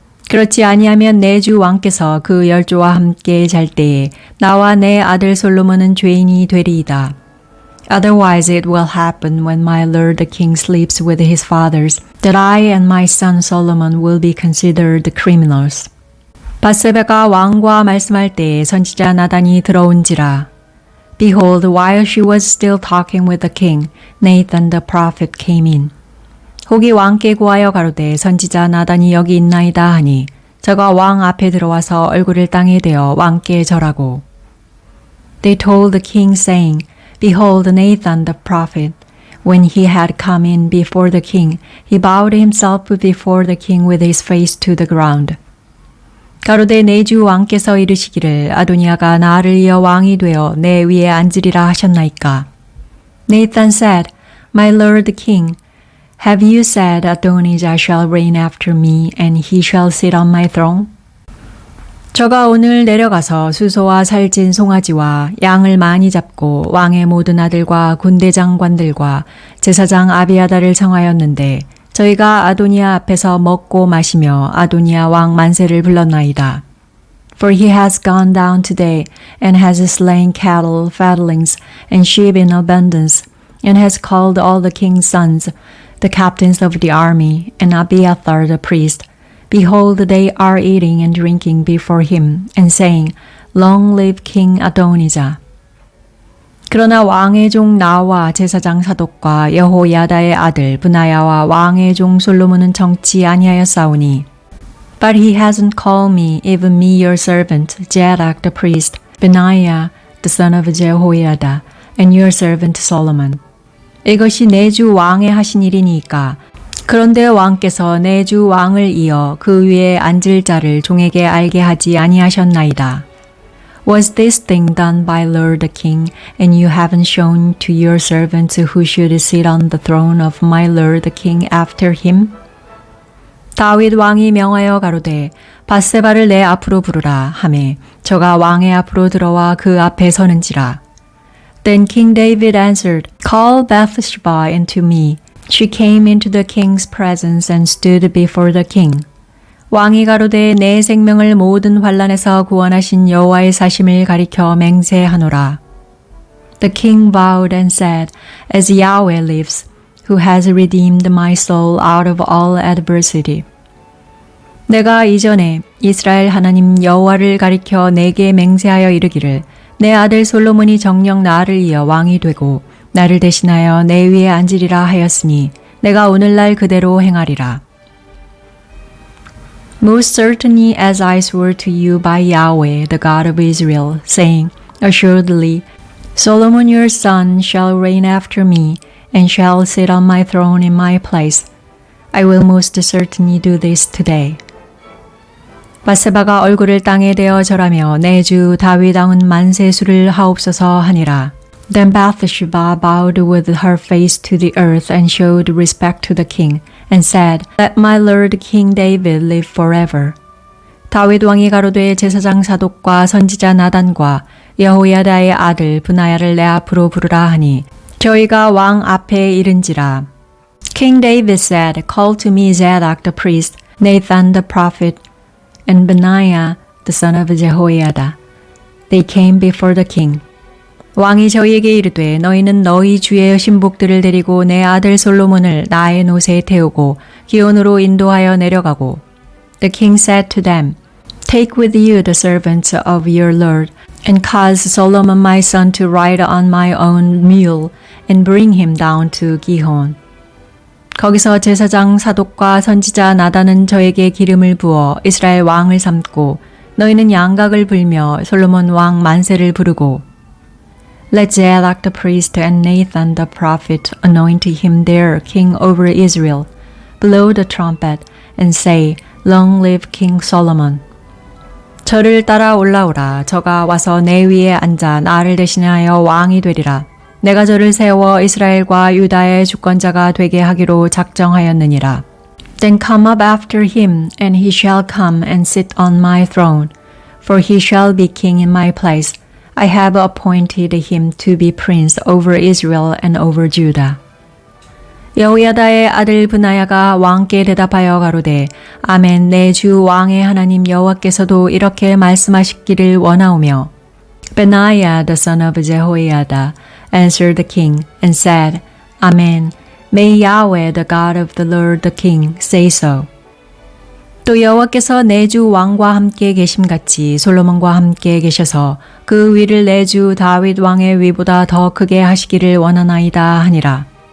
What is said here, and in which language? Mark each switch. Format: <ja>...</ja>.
<ko>그렇지 아니하면 내 주 왕께서 그 열조와 함께 잘 때에 나와 내 아들 솔로몬은 죄인이 되리이다.</ko> <en>Otherwise it will happen when my lord the king sleeps with his fathers, that I and my son Solomon will be considered criminals.</en> <ko>바세바가 왕과 말씀할 때에 선지자 나단이 들어온지라.</ko> <en>Behold, while she was still talking with the king, Nathan the prophet came in.</en> <ko>혹이 왕께 구하여 가로되 선지자 나단이 여기 있나이다 하니 저가 왕 앞에 들어와서 얼굴을 땅에 대어 왕께 절하고.</ko> <en>They told the king saying, Behold Nathan the prophet. When he had come in before the king, he bowed himself before the king with his face to the ground.</en> <ko>가로되 내 주 왕께서 이르시기를 아도니아가 나를 이어 왕이 되어 내 위에 앉으리라 하셨나이까.</ko> <en>Nathan said, My lord the king, have you said Adonijah shall reign after me, and he shall sit on my throne?</en> <ko>저가 오늘 내려가서 수소와 살찐 송아지와 양을 많이 잡고 왕의 모든 아들과 군대 장관들과 제사장 아비아달을 청하였는데 저희가 아도니아 앞에서 먹고 마시며 아도니아 왕 만세를 불렀나이다.</ko> <en>For he has gone down today and has slain cattle, fatlings, and sheep in abundance, and has called all the king's sons, the captains of the army, and Abiathar the priest. Behold, they are eating and drinking before him, and saying, Long live King Adonijah.</en> <ko>그러나 왕의 종 나와 제사장 사독과 여호야다의 아들 브나야와 왕의 종 솔로몬은 청치 아니하였사오니.</ko> <en>But he hasn't called me, even me your servant, Zadok the priest, Benaiah the son of Jehoiada, and your servant Solomon.</en> <ko>이것이 내 주 왕의 하신 일이니까. 그런데 왕께서 내 주 왕을 이어 그 위에 앉을 자를 종에게 알게 하지 아니하셨나이다.</ko> <en>Was this thing done by Lord the King, and you haven't shown to your servants who should sit on the throne of my Lord the King after him?</en> <ko>다윗 왕이 명하여 가로되 바세바를 내 앞으로 부르라 하매 저가 왕의 앞으로 들어와 그 앞에 서는지라.</ko> <en>Then King David answered, Call Bathsheba into me. She came into the king's presence and stood before the king.</en> <ko>왕이 가로되 내 생명을 모든 환난에서 구원하신 여호와의 사심을 가리켜 맹세하노라.</ko> <en>The king bowed and said, As Yahweh lives, who has redeemed my soul out of all adversity.</en> <ko>내가 이전에 이스라엘 하나님 여호와를 가리켜 내게 맹세하여 이르기를 내 아들 솔로몬이 정녕 나를 이어 왕이 되고 나를 대신하여 내 위에 앉으리라 하였으니 내가 오늘날 그대로 행하리라.</ko> <en>Most certainly as I swore to you by Yahweh, the God of Israel, saying, Assuredly, Solomon your son shall reign after me, and shall sit on my throne in my place. I will most certainly do this today.</en> <ko>바세바가 얼굴을 땅에 대어 절하며 내 주 다윗 왕은 만세수를 하옵소서 하니라.</ko> <en>Then Bathsheba bowed with her face to the earth and showed respect to the king, and said, Let my lord King David live forever.</en> <ko>다윗 왕이 가로되 제사장 사독과 선지자 나단과 여호야다의 아들 브나야를 내 앞으로 부르라 하니 저희가 왕 앞에 이른지라.</ko> <en>King David said, Call to me Zadok the priest, Nathan the prophet, and Benaiah the son of Jehoiada. They came before the king.</en> <ko>왕이 저희에게 이르되 너희는 너희 주의 신복들을 데리고 내 아들 솔로몬을 나의 노새에 태우고 기온으로 인도하여 내려가고.</ko> <en>The king said to them, Take with you the servants of your lord, and cause Solomon my son to ride on my own mule, and bring him down to Gihon.</en> <ko>거기서 제사장 사독과 선지자 나단은 저에게 기름을 부어 이스라엘 왕을 삼고 너희는 양각을 불며 솔로몬 왕 만세를 부르고</ko> <en>Let Zadok the priest and Nathan the prophet anoint him there king over Israel. Blow the trumpet and say, Long live King Solomon.</en> <ko>저를 따라 올라오라. 저가 와서 내 위에 앉아 나를 대신하여 왕이 되리라. 내가 저를 세워 이스라엘과 유다의 주권자가 되게 하기로 작정하였느니라.</ko> <en>Then come up after him, and he shall come and sit on my throne, for he shall be king in my place. I have appointed him to be prince over Israel and over Judah.</en> <ko>여호야다의 아들 브나야가 왕께 대답하여 가로되 아멘 내 주 왕의 하나님 여호와께서도 이렇게 말씀하시기를 원하오며</ko> <en>Benaiah the son of Jehoiada answered the king and said, Amen. May Yahweh the God of the Lord the king say so.</en> <ko>또 여호와께서 내 주 왕과 함께 계심같이 솔로몬과 함께 계셔서 그 위를 내 주 다윗 왕의 위보다 더 크게 하시기를 원하나이다 하니라.</ko>